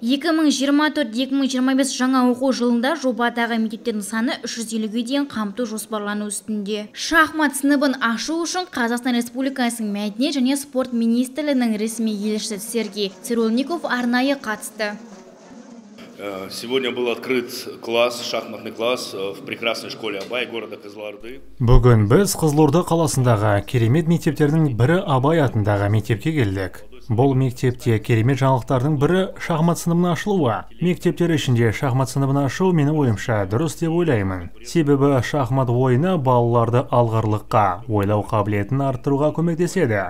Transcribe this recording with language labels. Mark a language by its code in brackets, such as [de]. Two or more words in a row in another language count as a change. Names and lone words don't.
[kk] 2024-2025 жаңа оқу жылында жобадағы мектептердің саны 350-ге дейін қамту жоспарлану үстінде. Шахмат сыныбын ашу үшін Қазақстан Республикасының мәдениет және спорт министрлігінің ресми елшісі Сергей Цирульников арнайы қатысты. [ru] Сегодня был открыт класс, шахматный класс в прекрасной школе Абай города Кызылорды. [kk] Бүгін біз Қызылорда қаласындағы керемет мектептердің бірі Абай атындағы мектепке келдік. Бұл мектепте керемет жаңалықтардың бірі шахмат сыныбының ашылуы. Мектептер ішінде шахмат сыныбын ашу менің ойымша дұрыс деп ойлаймын. Себебі шахмат ойыны балаларды алғырлыққа, ойлау қабілетін арттыруға көмектеседі.